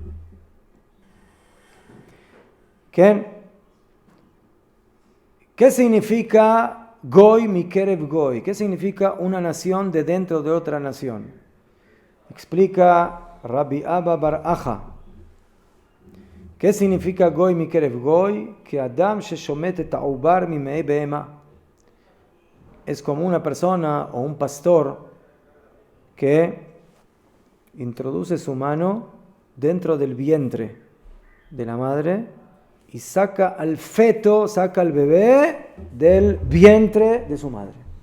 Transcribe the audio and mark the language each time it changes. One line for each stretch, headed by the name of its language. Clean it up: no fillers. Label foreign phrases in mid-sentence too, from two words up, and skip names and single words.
Spanish: ¿Qué significa
Hebrew: גוי מקרב גוי?
Spanish: ¿Qué significa una nación de dentro de otra nación? Explica Rabbi Abba bar Aja. ¿Qué significa
Hebrew: גוי מקרב גוי? Que אדם ששומט את העובר ממעי בהמה.
Spanish: Es como una persona o un pastor que introduce su mano dentro del vientre de la madre y saca al feto, saca al bebé del vientre de su madre.